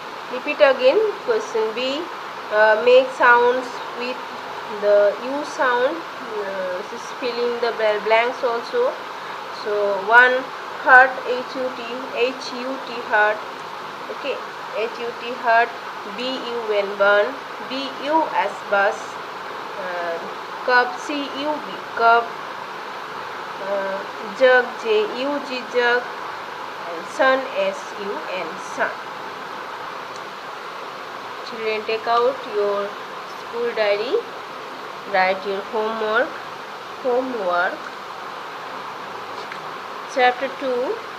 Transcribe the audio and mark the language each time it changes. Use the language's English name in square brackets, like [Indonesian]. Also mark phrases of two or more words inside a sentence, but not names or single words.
[English] Repeat again. Question B. Make sounds with the U sound. This is filling the blanks also. So 1. Hut, H-U-T, hut. Okay, H-U-T, hut. B-U-N, burn. B-U as bus. Cup, C-U-B, cup. Jug, J-U-G, jug. And sun, S-U-N, sun. Children, take out your school diary. Write your homework. Chapter 2.